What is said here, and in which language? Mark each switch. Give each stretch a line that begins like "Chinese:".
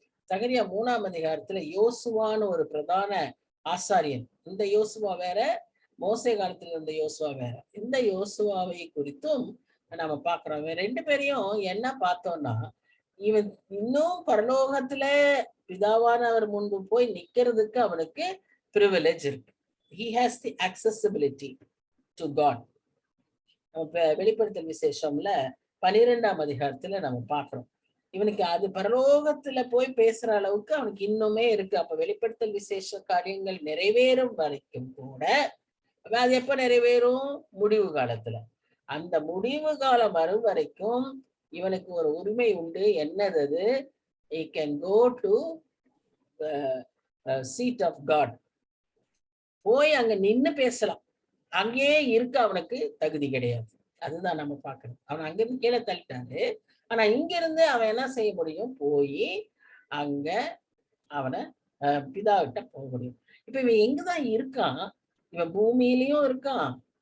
Tamil: சகரியா 3ஆம் அதிகாரத்துல யோசுவான்னு ஒரு பிரதான ஆசாரியன், இந்த யோசுவா வேற, மோசே காலத்துல இருந்த யோசுவா வேற. இந்த யோசுவாவை குறித்தும் நம்ம பாக்குறோம். இவன் 2 பேரையும் என்ன பார்த்தோம்னா, இவன் இன்னும் பரலோகத்துல பிதாவானவர் முன்பு போய் நிக்கிறதுக்கு அவனுக்கு பிரிவிலேஜ் இருக்கு.
English: He has the accessibility to God.
Tamil: வெளிப்படுத்தல் விசேஷம்ல 12ஆம் அதிகாரத்துல நம்ம பாக்குறோம். இவனுக்கு அது பரலோகத்துல போய் பேசுற அளவுக்கு அவனுக்கு இன்னுமே இருக்கு. அப்ப வெளிப்படுத்தல் விசேஷ காரியங்கள் நிறைவேறும் வரைக்கும் கூட, அது எப்ப நிறைவேறும்? முடிவு காலத்துல. அந்த முடிவு காலம் வரும் வரைக்கும் இவனுக்கு ஒரு உரிமை உண்டு. என்னது அது?
English: He can go to the seat of God.
Tamil: போய் அங்க நின்னு பேசலாம். அங்கேயே இருக்க அவனுக்கு தகுதி கிடையாது. அதுதான் நம்ம பாக்குறோம். அவன் அங்கிருந்து கீழே தள்ளிட்டாரு. ஆனா இங்க இருந்து அவன் என்ன செய்ய முடியும்? போய் அங்க அவனை பிதாவிட்ட போக முடியும். இப்ப இவன் எங்கதான் இருக்கான்? இவன் பூமியிலயும் இருக்கான்.